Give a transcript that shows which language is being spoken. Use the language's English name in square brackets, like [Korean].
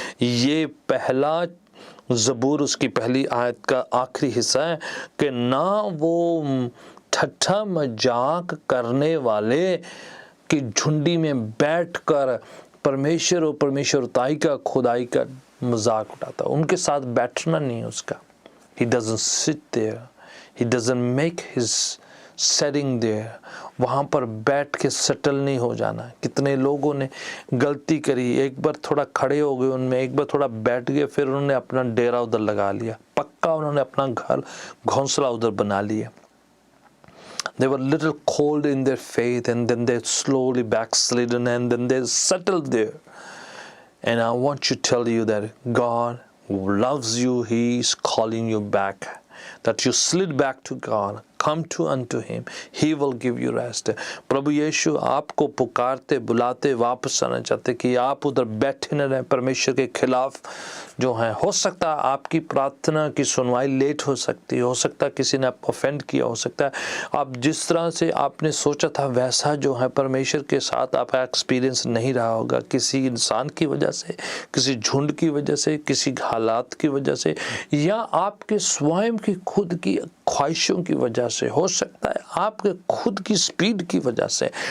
[Hindi] ये पहला ज़बूर उसकी पहली आयत का आखिरी हिस्सा है कि ना वो ठट्ठा मजाक करने वाले की झुंडी में बैठकर परमेश्वर और परमेश्वरताई का, खुदाई का मजाक उड़ाता, उनके साथ बैठना नहीं उसका। [English] He doesn't sit there, he doesn't make his setting there, [Hindi] वहाँ पर बैठ के सेटल नहीं हो जाना। कितने लोगों ने गलती करी, एक बार थोड़ा खड़े हो गए उनमें, एक बार थोड़ा बैठ गए, फिर उन्होंने अपना डेरा उधर लगा लिया, पक्का उन्होंने अपना घर घोंसला उधर बना लिया। [English] They were little cold in their faith and then they slowly backslidden and then they settled there. And I want to tell you that God loves you, He is calling you back, that you slid back to God, come to unto Him, He will give you rest. [Hindi] प्रभु यीशु आपको पुकारते बुलाते वापस आना चाहते कि आप उधर बैठे न रहें परमेश्वर के खिलाफ जो है। हो सकता है आपकी प्रार्थना की सुनवाई लेट हो सकती है, हो सकता है किसी ने आपको ऑफेंड किया, हो सकता है आप जिस तरह से आपने सोचा था वैसा जो है परमेश्वर के साथ आपका एक्सपीरियंस नहीं रहा होगा, किसी इंसान की वजह से, किसी झुंड की वजह से, किसी हालात की वजह से, या आपके स्वयं की खुद की ख्वाहिशों की वजह से, हो सकता है आपके खुद की स्पीड की वजह से,